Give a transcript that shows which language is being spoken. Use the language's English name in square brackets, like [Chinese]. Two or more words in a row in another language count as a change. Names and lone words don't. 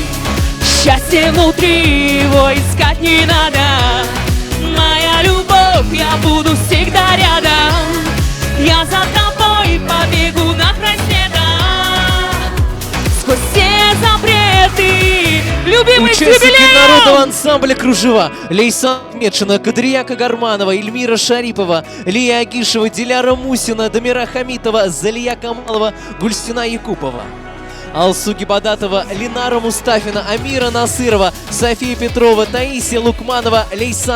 [Russian] Счастье внутри, его искать не надо. Моя любовь, я буду всегда рядом. Я за тобой побегу на край света, сквозь все запреты. Любимый Участники народного ансамбля «Кружева» Лейсан Ахметшина, Кадрия Кагарманова, Эльмира Шарипова, Лия Агишева, Диляра Мусина, Дамира Хамитова, Залия Камалова, Гульстина Якупова, Алсу Гибадатова, Ленара Мустафина, Амира Насырова, София Петрова, Таисия Лукманова, Лейсан